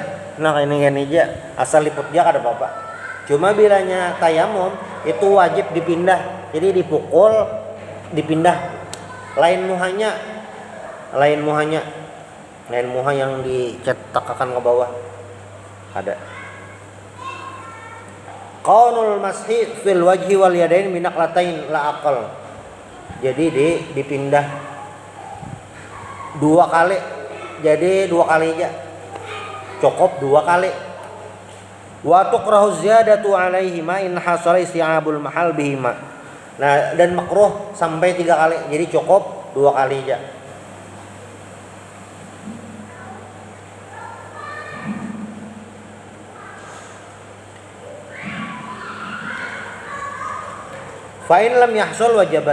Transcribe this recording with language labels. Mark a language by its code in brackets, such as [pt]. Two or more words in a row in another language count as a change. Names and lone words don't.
[bjn] Nah ini aja, asal liput dia kada apa-apa. Cuma bilanya tayamum itu wajib dipindah. Jadi dipukul, dipindah. Lain muha yang dicetakkan ke bawah. Ada. [ar] كون المسح في الوجه واليدين من نقلتين لا أقل. [bjn] Jadi dipindah 2 kali. Jadi 2 kali aja. Cukup 2 kali. [ar] وتكره الزيادة عليهما إن حصل استيعاب المحل بهما. [bjn] Nah, dan makruh sampai 3 kali. Jadi cukup 2 kali aja. [ar] فإن لم يحصل وجبت.